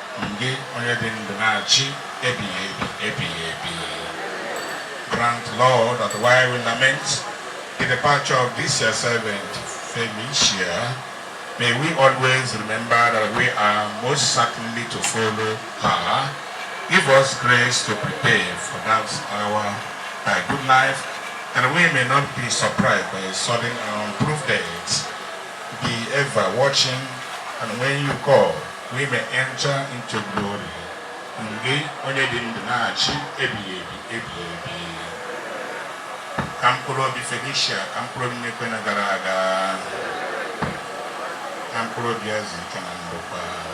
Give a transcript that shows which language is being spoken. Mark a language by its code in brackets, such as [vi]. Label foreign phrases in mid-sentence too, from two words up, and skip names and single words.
[en] Grant, Lord, that while we lament the departure of this your servant, Felicia, may we always remember that we are most certainly to follow her. Give us grace to prepare for that hour by good life, and we may not be surprised by a sudden and unproved death. Be ever watching, and when you call, we may enter into glory. Kampuro bi Felicia, kampuro bi Mekwena Garaga, kampuro bi Azikanandopa.